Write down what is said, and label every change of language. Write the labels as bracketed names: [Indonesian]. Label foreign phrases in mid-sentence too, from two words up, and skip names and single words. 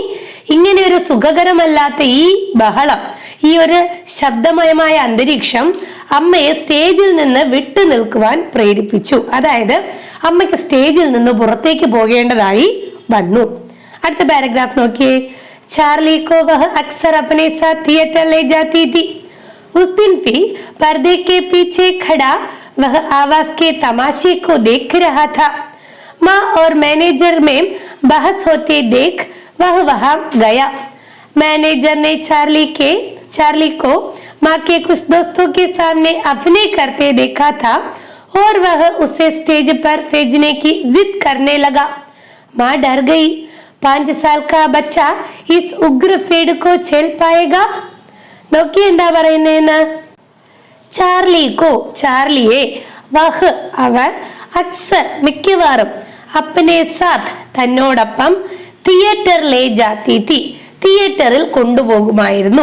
[Malayalam] ഇങ്ങനെ ഒരു സുഖകരമല്ലാത്ത ഈ ബഹളം, ഈ ഒരു ശബ്ദമയമായ അന്തരീക്ഷം അമ്മയെ സ്റ്റേജിൽ നിന്ന് വിട്ടു നിൽക്കുവാൻ പ്രേരിപ്പിച്ചു. അതായത് അമ്മയ്ക്ക് സ്റ്റേജിൽ നിന്ന് പുറത്തേക്ക് പോകേണ്ടതായി വന്നു. അടുത്ത പാരഗ്രാഫ് നോക്കിയേ. [Hindi] चार्ली को वह अक्सर अपने साथ थिएटर ले जाती थी. उस दिन भी पर्दे के पीछे खड़ा वह आवाज के तमाशे को देख रहा था. माँ और मैनेजर में बहस होते देख वह वहां गया. मैनेजर ने चार्ली को माँ के कुछ दोस्तों के सामने अभिनय करते देखा था और वह उसे स्टेज पर भेजने की जिद करने लगा. माँ डर गई. 5 साल का बच्चा इस उग्र फेड को झेल पाएगा? [Malayalam] നോക്കി എന്താ പറയുന്നേന്ന്? ചാർലിയെ, വഹ് അവർ, അക്സർ മിക്കവാറും, [Hindi] अपने साथ [Malayalam] തന്നോടൊപ്പം, തിയേറ്റർ [Hindi] ले जाती थी [Malayalam] തിയേറ്ററിൽ കൊണ്ടുപോകുമായിരുന്നു.